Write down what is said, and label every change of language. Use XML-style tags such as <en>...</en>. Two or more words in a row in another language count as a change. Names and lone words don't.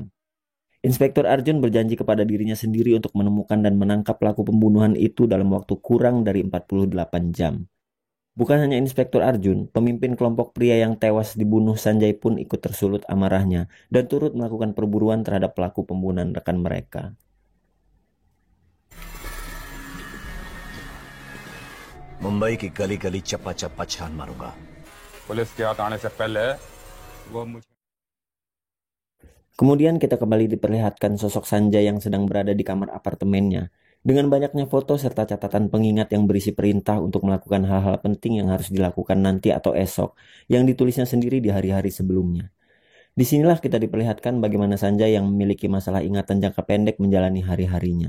<id>Inspektur Arjun berjanji kepada dirinya sendiri untuk menemukan dan menangkap pelaku pembunuhan itu dalam waktu kurang dari 48 jam. Bukan hanya Inspektur Arjun, pemimpin kelompok pria yang tewas dibunuh Sanjay pun ikut tersulut amarahnya dan turut melakukan perburuan terhadap pelaku pembunuhan rekan mereka.</id> <hi>मुंबई की गली गली चप्पा चप्पा छान मारूंगा। पुलिस के हाथ आने से पहले वो मुझे।</hi> <id>Kemudian kita kembali diperlihatkan sosok Sanjay yang sedang berada di kamar apartemennya, dengan banyaknya foto serta catatan pengingat yang berisi perintah untuk melakukan hal-hal penting yang harus dilakukan nanti atau esok, yang ditulisnya sendiri di hari-hari sebelumnya. Disinilah kita diperlihatkan bagaimana Sanjay yang memiliki masalah ingatan jangka pendek menjalani hari-harinya.</id>